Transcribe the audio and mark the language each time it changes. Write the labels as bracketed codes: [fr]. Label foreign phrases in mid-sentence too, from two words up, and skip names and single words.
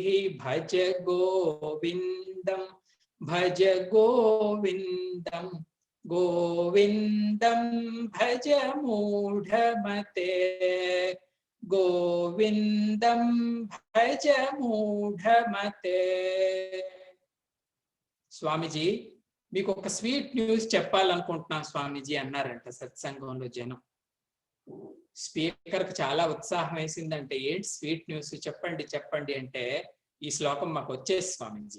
[sa] భజ గోవిందం, భజ గోవిందం, గోవిందం భజ మూఢమతే, గోవిందం భజ మూఢమతే. [te] స్వామీజీ మీకు ఒక [en] sweet news [te] చెప్పాలనుకుంటున్నాం స్వామీజీ అన్నారంట సత్సంగంలో జనం. స్పీకర్కి చాలా ఉత్సాహం వేసిందంటే ఏంటి [en] sweet news [te] చెప్పండి చెప్పండి అంటే ఈ శ్లోకం మాకు వచ్చేసి స్వామీజీ.